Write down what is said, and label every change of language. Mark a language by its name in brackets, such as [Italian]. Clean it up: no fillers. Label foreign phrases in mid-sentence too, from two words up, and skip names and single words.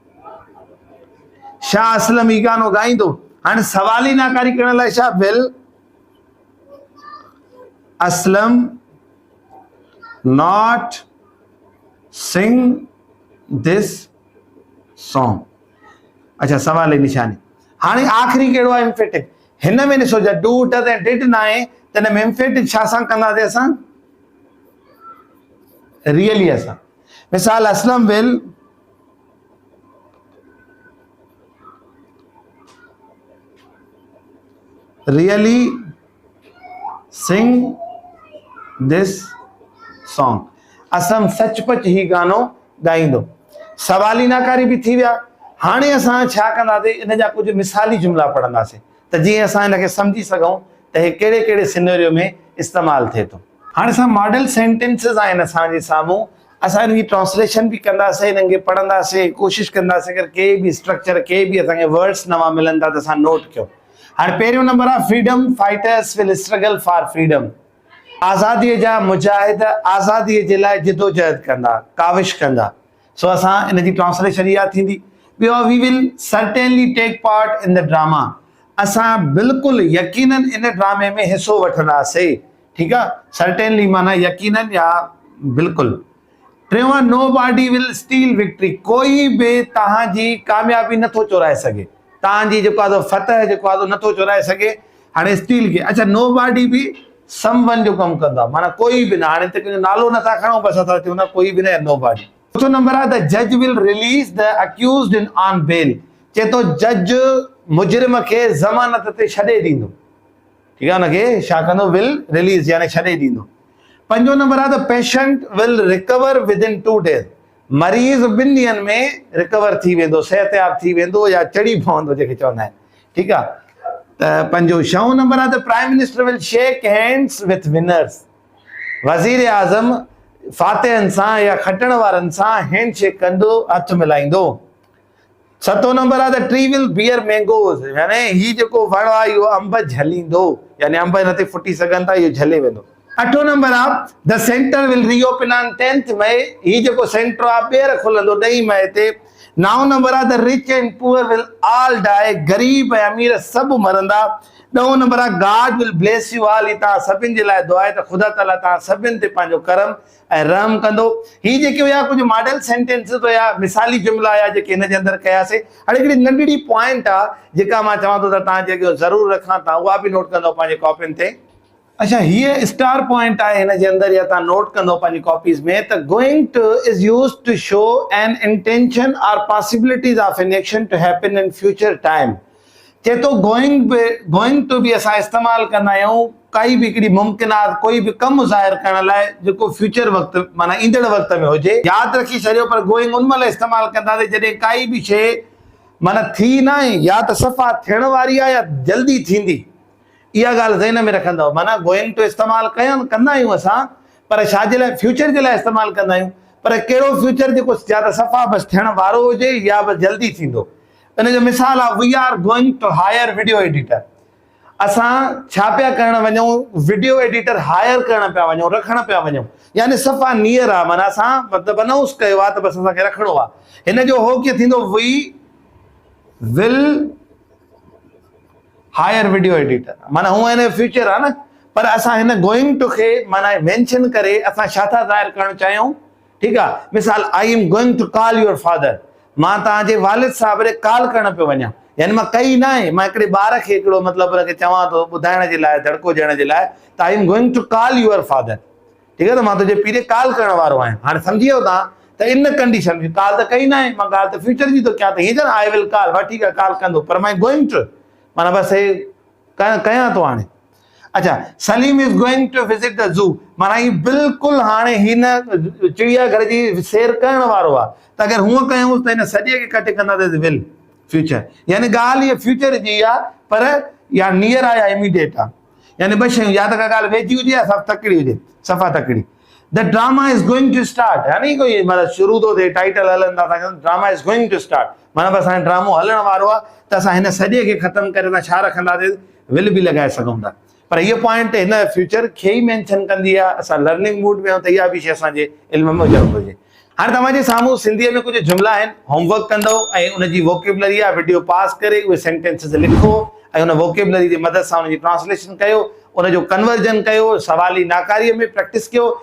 [Sindhi] छा असलम ही गानो ॻाईंदो। हाणे सवाली नाकारी करण लाइ छा [English] will Aslam not sing this song. [Sindhi] अच्छा, सवाल जी निशानी। हाणे आख़िरी कहिड़ो आहे एम्फेटिक। हिन में ॾिसो जा [English] do does [Sindhi] ऐं डिड न आहे, त हिन में एम्फेटिक छा सां कंदासीं असां रियली असां। [English] मिसाल Aslam will really sing this song. [Sindhi] असम सचपच ही गानो ॻाईंदो। सवाली नाकारी बि थी विया। हाणे असां छा कंदासीं, इन जा कुझु मिसाली जुमिला पढ़ंदासीं त जीअं असां हिनखे सम्झी सघूं त हे कहिड़े कहिड़े सिनेरियो में इस्तेमालु थिए थो। हाणे असां [English] model sentences [Sindhi] आहिनि असांजे साम्हूं, असां हिनजी ट्रांसलेशन बि कंदासीं, हिननि खे पढ़ंदासीं, कोशिशि कंदासीं अगरि के बि स्ट्रक्चर, के बि असांखे वर्ड्स नवां मिलनि था त असां नोट कयूं। हाणे पहिरियों नंबर आहे [English] freedom fighters will struggle for freedom. [Sindhi] आज़ादीअ जा मुजाहिद आज़ादीअ जे लाइ जिदोजहद कंदा, काविश कंदा। सो असां हिन जी ट्रांसलेशन इहा थींदी। ॿियो, [English] we will certainly take part in the drama. [Sindhi] असां बिल्कुलु यकीनन इन ड्रामे में हिसो वठंदासीं। ठीकु आहे, सर्टेनली माना यकीनन या बिल्कुलु। टियों, [English] nobody will steal victory. [Sindhi] कोई बि तव्हांजी कामयाबी नथो चोराए सघे, तव्हांजी जेको आहे फतह जेको आहे नथो चोराए सघे। हाणे स्टील खे, अच्छा, नो बॉडी बि समवन जो कमु कंदो आहे, माना कोई बि न। हाणे त कंहिंजो नालो नथा खणूं, बसि असां चऊं न कोई बि न, नो बॉडी। चौथों नंबर आहे [English] the judge will release the accused in on bail. [Sindhi] चए थो जज मुजरिम खे ज़मानत ते छॾे ॾींदो। ठीकु आहे, हुनखे छा कंदो, [English] will release [Sindhi] यानी छॾे ॾींदो। पंजो नंबर आहे [English] the patient will recover within 2 days. [Sindhi] मरीज़ 2 ॾींहंनि में रिकवर थी वेंदो, सिहतयाब थी वेंदो या चढ़ी पवंदो जंहिंखे चवंदा आहिनि। ठीकु आहे, त पंजो। छहों नंबर आहे [English] the prime minister will shake hands with winners. [Sindhi] वज़ीर आज़म फातिहनि सां या खटण वारनि सां [English] hand shake [Sindhi] कंदो, हथ मिलाईंदो। सतों नंबर आहे [English] the tree will bear mangoes. [Sindhi] यानी ही जेको वण आहे इहो अंब झलींदो, यानी अंब हिन ते फुटी सघनि था, इहो झले वेंदो। 8 नंबर आहे [English] the center will reopen on 10th May. [Sindhi] ही जेको सेंटर आहे ॿीहर खुलंदो 9 मई ते। 9 नंबर आहे [English] the rich and poor will all die. [Sindhi] ग़रीब ऐं अमीर सभु मरंदा। 10 नंबर आहे [English] God will bless you all. [Sindhi] ही तव्हां सभिनि जे लाइ दुआ आहे त ख़ुदा ताला तव्हां सभिनि ते पंहिंजो करम ऐं रहम कंदो। ही जेके हुया कुझु [English] model sentences [Sindhi] हुया, मिसाली जुमिला हुया जेके हिन जे अंदरि कयासीं। हाणे हिकिड़ी नंढड़ी पॉइंट आहे जेका मां चवां थो त तव्हां जेके ज़रूरु रखां, तव्हां उहा बि नोट कंदो पंहिंजे कॉपियुनि ते। अच्छा, हीअ स्टार पॉइंट आहे हिन जे अंदरि, या तव्हां नोट कंदो पंहिंजी कॉपीज़ में, त [English] going to is use to show an intention or possibilities of an action to happen in future time. [Sindhi] चए थो [English] going to [Sindhi] बि असां इस्तेमालु कंदा आहियूं काई बि हिकिड़ी मुमकिनात, कोई बि कमु ज़ाहिर करण लाइ जेको फ्यूचर वक़्तु माना ईंदड़ वक़्त में हुजे। यादि रखी छॾियो, पर गोइंग उन महिल इस्तेमालु कंदासीं जॾहिं काई बि शइ माना थी न आहे, या त सफ़ा थियण वारी आहे या जल्दी थींदी। इहा ॻाल्हि ज़हन में रखंदव। माना [English] going to [Sindhi] इस्तेमालु कंदा आहियूं असां, पर छा जे लाइ, फ्यूचर जे लाइ इस्तेमालु कंदा आहियूं। पर कहिड़ो फ्यूचर जेको या त सफ़ा बसि थियण वारो हुजे या बसि जल्दी थींदो। इन जो मिसाल आहे [English] we are going to hire video editor. [Sindhi] असां छा पिया करणु वञूं, [English] video editor [Sindhi] हायर करणु पिया वञूं, रखणु पिया वञूं, यानी सफ़ा नियर आहे। माना असां मतिलबु अनाउंस कयो आहे त बसि असांखे रखिणो आहे। हिन जो हो कीअं थींदो, [English] we will hire video editor. [Sindhi] माना हूअं हिन जो फ्यूचर आहे न, पर असां हिन [English] going to [Sindhi] खे माना मेंशन करे असां छा था ज़ाहिर करणु चाहियूं। ठीकु आहे, मिसाल [English] I am going to call your father. [Sindhi] मां तव्हांजे वालिद साहिब ॾे कॉल करणु पियो वञा, यानी मां कई न आहे, मां हिकिड़े ॿार खे हिकिड़ो मतिलबु हुनखे चवां थो ॿुधाइण जे लाइ, दड़को ॾियण जे लाइ, त [English] I am going to call your father. [Sindhi] ठीकु आहे, त मां तुंहिंजे पीउ ॾे कॉल करण वारो आहियां। हाणे सम्झी वियो तव्हां त इन कंडीशन में कॉल त कई न आहे, मां ॻाल्हि त फ्यूचर जी थो कयां, त हीअं चवनि [English] I will call, [Sindhi] हा ठीकु आहे कॉल कंदो, पर मां [English] going to [Sindhi] माना बसि कयां थो हाणे। [English] अच्छा, Saleem is going to visit the zoo. [Sindhi] माना ही बिल्कुलु हाणे हिन चिड़ियाघर जी सैर करण वारो आहे, त अगरि हूअं कयूं त हिन सॼे खे कटे कंदासीं [English] will future, [Sindhi] यानी ॻाल्हि इहा फ्यूचर जी आहे, पर या नियर आहे या इमीडिएट आहे। यानी ॿ शयूं, या त का ॻाल्हि वेझी हुजे या सफ़ा तकड़ी हुजे, सफ़ा तकड़ी। [English] the drama is going to start, [Sindhi] यानी कोई मतिलबु शुरू थो थिए, टाइटल हलनि था, [English] drama is going to start, [Sindhi] माना बसि हाणे ड्रामो हलण वारो आहे, त असां हिन सॼे खे ख़तमु करे असां छा रखंदासीं, विल बि लॻाए सघूं था। पर इहो पॉइंट हिन फ्यूचर खे ई मेंशन कंदी आहे। असां [English] learning mood [Sindhi] में आहियूं त इहा बि शइ असांजे इल्म में हुजणु घुरिजे। हाणे तव्हांजे साम्हूं सिंधीअ में कुझु जुमिला आहिनि, होमवर्क कंदो ऐं उनजी वोकेबलरी आहे वीडियो पास करे उहे सेंटेंसिस लिखो ऐं उन वोकेबलरी जी मदद सां उनजी ट्रांसलेशन कयो, उनजो कन्वर्जन कयो, सवाली नाकारीअ में प्रैक्टिस कयो।